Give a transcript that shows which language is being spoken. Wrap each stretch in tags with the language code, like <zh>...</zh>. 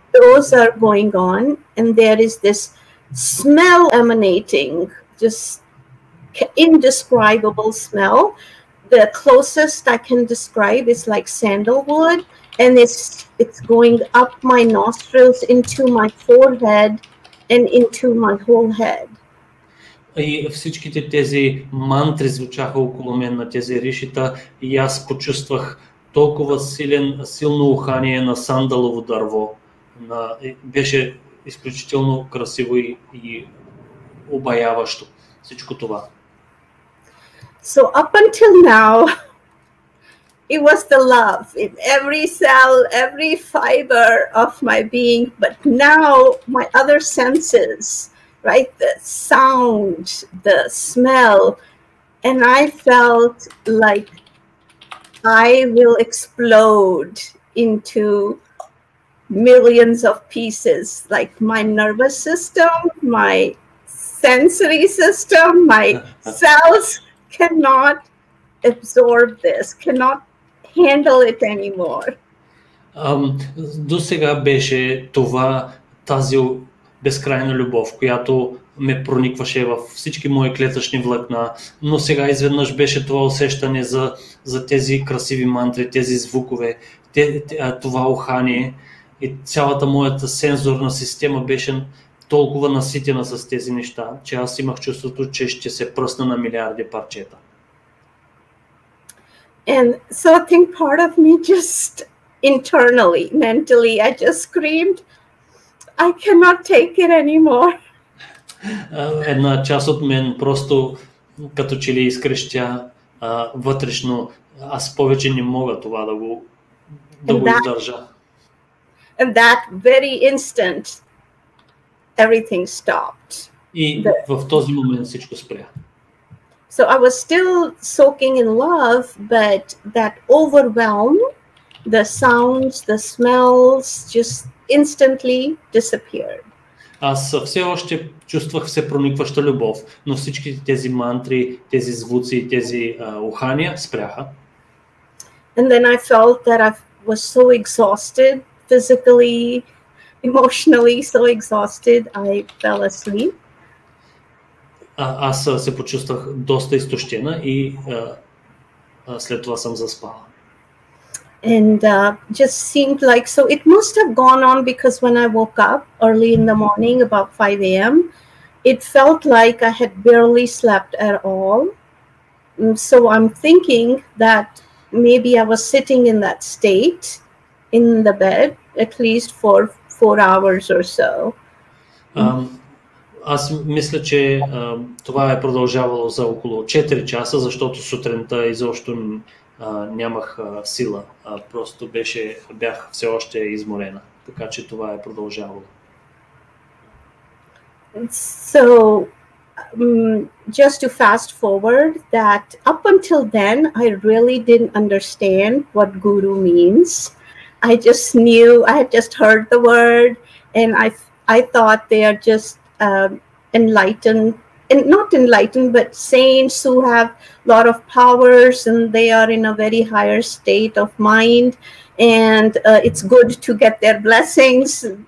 <en>Those are going on, and there is this smell emanating, just indescribable smell. The closest I can describe is like sandalwood, and it's going up my nostrils into my forehead and into my whole head.</en> <bg>И всичките тези мантри звучаха около мен на тези ришита и аз почувствах толкова силно ухание на сандалово дърво. Беше изключително красиво и обаяващо всичко това.</bg> <en>So up until now, it was the love in every cell, every fiber of my being, but now my other senses, right? The sound, the smell, and I felt like I will explode into millions of pieces, like my nervous system, my sensory system, my cells cannot absorb this, cannot handle it anymore.</en> <bg>До сега беше тази безкрайна любов, която ме проникваше във всички мои клетъчни влакна, но сега изведнъж беше това усещане за тези красиви мантри, тези звукове, това ухание и цялата моята сензорна система беше толкова наситена с тези неща, че аз имах чувството, че ще се пръсна на милиарди парчета.</bg> <en>And so I think part of me just internally, mentally, I just screamed, I cannot take it anymore.</en> <bg>Една част от мен просто като че ли изкрещя вътрешно, аз повече не мога това да го издържа.</bg> <en>And that very instant, everything stopped.</en> <bg>И в този момент всичко спря.</bg> <en>So I was still soaking in love, but that overwhelm, the sounds, the smells just instantly disappeared.</en> <bg>Аз все още чувствах всепроникваща любов, но всички тези мантри, тези звуци, тези ухания спряха.</bg> <en>And then I felt that I was so exhausted, physically, emotionally so exhausted, I fell asleep.</en> <bg>Аз се почувствах доста изтощена и след това съм заспала.</bg> <en>And just seemed like, so it must have gone on because when I woke up early in the morning, about 5 a.m., it felt like I had barely slept at all. So I'm thinking that maybe I was sitting in that state in the bed at least for 4 hours or so.</en> <bg>Аз мисля, че това е продължавало за около 4 часа, защото сутринта изобщо нямах сила. Просто бях все още изморена. Така че това е продължавало.</bg> <en>So, just to fast forward, that up until then, I really didn't understand what Guru means. I just knew, I had just heard the word, and I thought they are just enlightened, and not enlightened, but saints who have a lot of powers, and they are in a very higher state of mind, and it's good to get their blessings.</en>